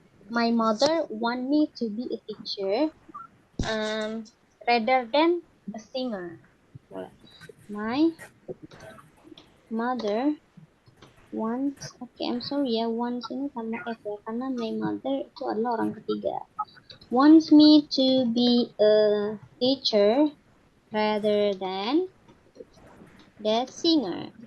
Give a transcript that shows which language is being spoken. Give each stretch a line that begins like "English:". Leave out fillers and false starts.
English: My mother want me to be a teacher rather than a singer.
Indonesian: Boleh.
English: My mother wants, I'm sorry
Indonesian: ya,
English: wants
Indonesian: ini sama F ya, karena
English: my mother
Indonesian: itu adalah orang ketiga.
English: Wants me to be a teacher rather than the singer.